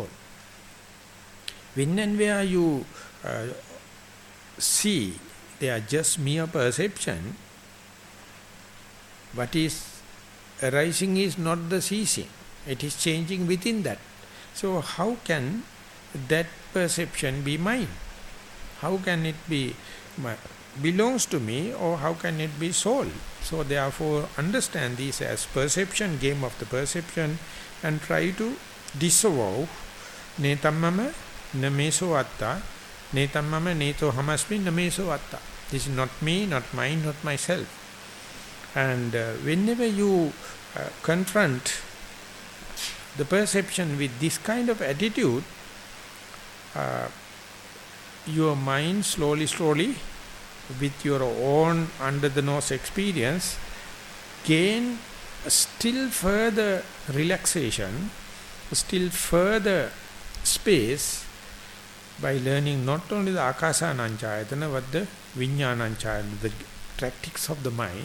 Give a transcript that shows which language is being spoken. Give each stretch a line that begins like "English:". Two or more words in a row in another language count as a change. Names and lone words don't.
English: When and where you see they are just mere perception, what is arising is not the ceasing, it is changing within that. So how can that perception be mine? How can it be belongs to me, or how can it be soul? So therefore understand this as perception, game of the perception, and try to disavow
Pali: netammama nameso atta, netammama neto hamasmi nameso atta.
English: This is not me, not mine, not myself. And whenever you confront the perception with this kind of attitude, your mind slowly with your own under the nose experience gain still further relaxation, still further space, by learning not only the Akasananchayatana but the Vijnananchayatana, the tactics of the mind.